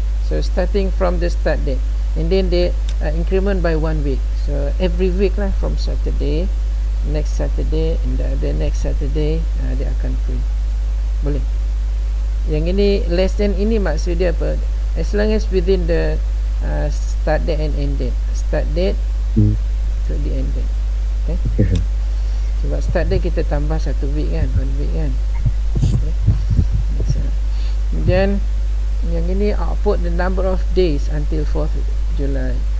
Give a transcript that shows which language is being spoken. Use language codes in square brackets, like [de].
[en] So starting from the start date, and then they increment by 1 week. So every week lah, from Saturday, next Saturday, and the next Saturday [ms] dia akan print. Boleh. Yang ini less than ini maksud dia apa? [en] As long as within the start date and end date. Start date to the end date. Okay. [ms] Sebab start date kita tambah 1 week kan, 1 week kan. Okay. [en] Then [ms] yang ini [en] output the number of days until 4th July.